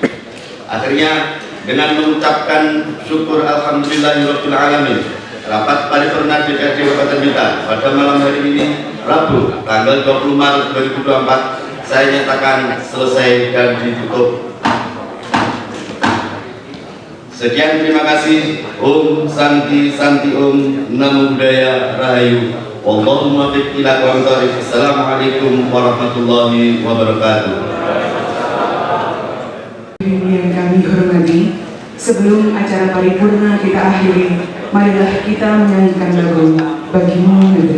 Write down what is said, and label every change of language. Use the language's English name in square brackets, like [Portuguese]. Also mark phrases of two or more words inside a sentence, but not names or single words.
[Indonesian] Akhirnya dengan mengucapkan syukur [Arabic] الحمد لله رب العالمين, [Indonesian] rapat paripurna DPRD Kabupaten Blitar pada malam hari ini Rabu tanggal 20 Maret 2024 saya nyatakan selesai dan ditutup. Sekian, terima kasih. [Sanskrit] ॐ शान्ति शान्ति ॐ, [Pali] Namo Buddhaya [Sanskrit] Rahayu. [Arabic] والله الموفق إلى أقوم الطريق. السلام عليكم ورحمة الله وبركاته. [Indonesian] Yang kami hormati, sebelum acara paripurna kita akhiri, marilah kita menyanyikan lagu Bagimu Negeri.